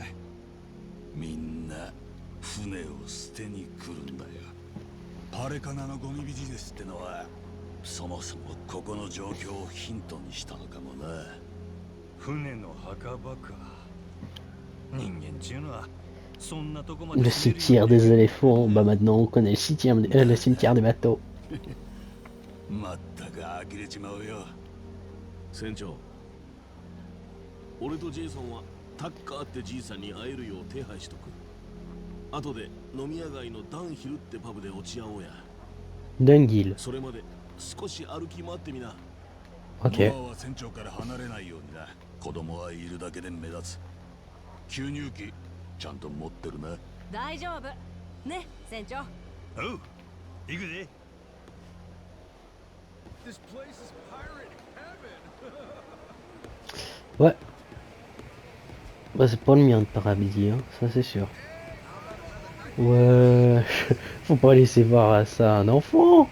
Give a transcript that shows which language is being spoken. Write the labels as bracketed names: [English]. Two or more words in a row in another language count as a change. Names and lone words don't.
[Japanese] みんな船を捨てに来るんだよ。パレカナのゴミビジネスってのはそもそもここの状況をヒントにしたのかもな。船の墓場か。人間ちゅうのはそんなとこまで [French] Le cimetière des éléphants, bah maintenant on connaît le cimetière des bateaux. [Japanese] まったく呆れちまうよ。船長、俺とジェイソンはタッカーってじいさんに会えるよう手配しとく。後で飲み屋街のダンヒルってパブで落ち合おうや。 Dunghill. それまで少し歩き回ってみな。 Ok. ノアは船長から離れないようにな。子供はいるだけで目立つ。吸入器ちゃんと持ってるな。大丈夫ね、船長。おう、行くで。 [French] Ouais. Bah c'est pas le mien de paradis, hein, ça c'est sûr. Wesh. Faut pas laisser voir à ça un enfant.